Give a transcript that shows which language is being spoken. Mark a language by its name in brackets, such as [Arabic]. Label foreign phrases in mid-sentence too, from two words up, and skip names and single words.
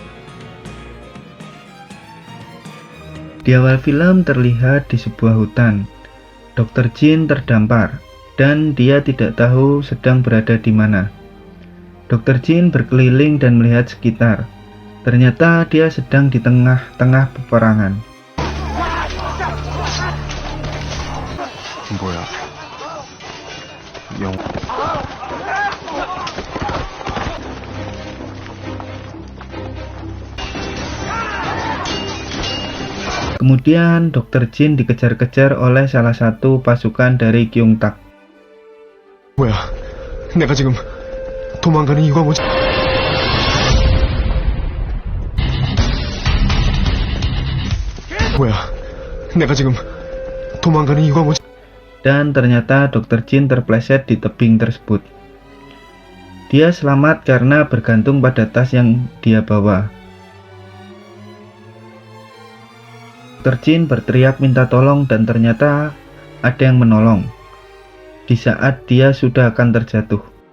[Indonesian] Di awal film terlihat di sebuah hutan. Dr. Jin terdampar, dan dia tidak tahu sedang berada di mana. Dr. Jin berkeliling dan melihat sekitar. Ternyata dia sedang di tengah-tengah peperangan. [Korean] 뭐야? 영. [Indonesian] Kemudian Dr. Jin dikejar-kejar oleh salah satu pasukan dari Kyung Tak. [Korean] 뭐야? 내가 지금 도망가는 이유가 뭐지? 뭐야? 내가 지금 도망가는 이유가 뭐지? [Indonesian] Dan ternyata Dr. Jin terpleset di tebing tersebut. Dia selamat karena bergantung pada tas yang dia bawa. Dr. Jin berteriak minta tolong dan ternyata ada yang menolong di saat dia sudah akan terjatuh.